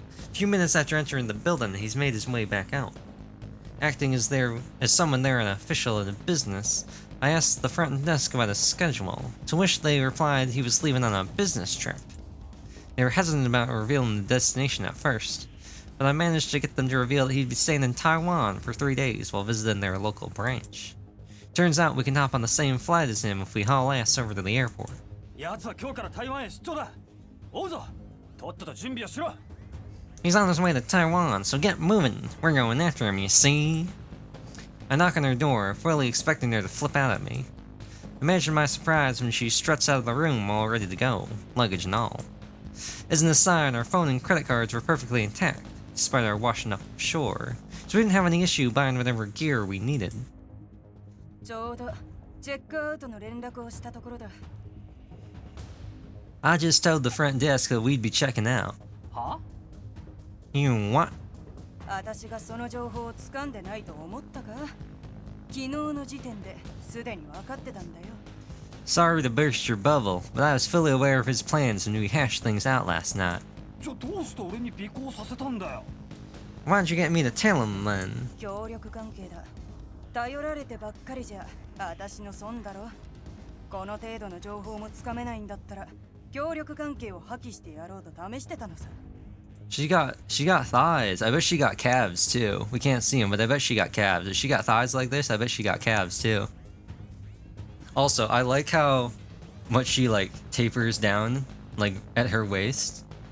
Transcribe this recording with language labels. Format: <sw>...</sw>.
<en>A few minutes after entering the building, he's made his way back out. Acting as someone there an official in a business, I asked the front desk about his schedule, to which they replied he was leaving on a business trip. They were hesitant about revealing the destination at first, but I managed to get them to reveal that he'd be staying in Taiwan for 3 days while visiting their local branch. Turns out we can hop on the same flight as him if we haul ass over to the airport.</en> <ja>やつは今日から台湾へ出張だ。追うぞ。とっとと準備をしろ。</ja> <en>He's on his way to Taiwan, so get moving. We're going after him, you see? I knock on her door, fully expecting her to flip out at me. Imagine my surprise when she struts out of the room all ready to go, luggage and all. As an aside, our phone and credit cards were perfectly intact, despite our washing up shore, so we didn't have any issue buying whatever gear we needed.</en> <ja>ちょうどチェックアウトの連絡をしたところだ。</ja> <en>I just told the front desk that we'd be checking out.</en> <ja>は？</ja> <en>You what?</en> <ja>私がその情報を掴んでないと思ったか？昨日の時点ですでに分かってたんだよ。</ja> <en>Sorry to burst your bubble, but I was fully aware of his plans when we hashed things out last night.</en> <ja>じゃあどうして俺に尾行させたんだよ。</ja> <en>Why'd you get me to tell him then?</en> <ja>協力関係だ。頼られてばっかりじゃ私の損だろ。この程度の情報もつかめないんだったら協力関係を破棄してやろうと試してたのさ。</ja> <en>She got thighs. I bet she got calves too. We can't see them, but I bet she got calves. If she got thighs like this, I bet she got calves too. Also, I like how much she like tapers down like at her waist.</en>